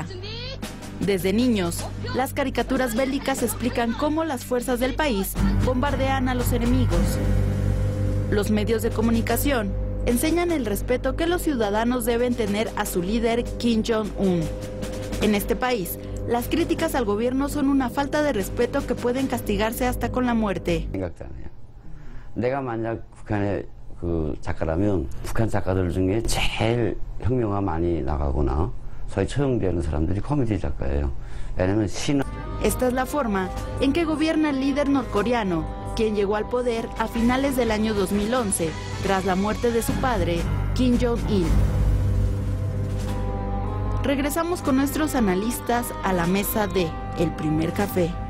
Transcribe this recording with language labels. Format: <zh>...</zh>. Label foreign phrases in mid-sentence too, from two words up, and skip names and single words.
<es>Desde niños, las caricaturas bélicas explican cómo las fuerzas del país bombardean a los enemigos. Los medios de comunicación enseñan el respeto que los ciudadanos deben tener a su líder Kim Jong-un. En este país, las críticas al gobierno son una falta de respeto que pueden castigarse hasta con la muerte.</es> <ko>내가 만약 북한의 그 작가라면 북한 작가들 중에 제일 혁명화 많이 나가거나 소위 처형되는 사람들이 코미디 작가예요. 왜냐면 신.</ko> <es>Esta es la forma en que gobierna el líder norcoreano, quien llegó al poder a finales del año 2011, tras la muerte de su padre, Kim Jong-il. Regresamos con nuestros analistas a la mesa de El Primer Café.</es>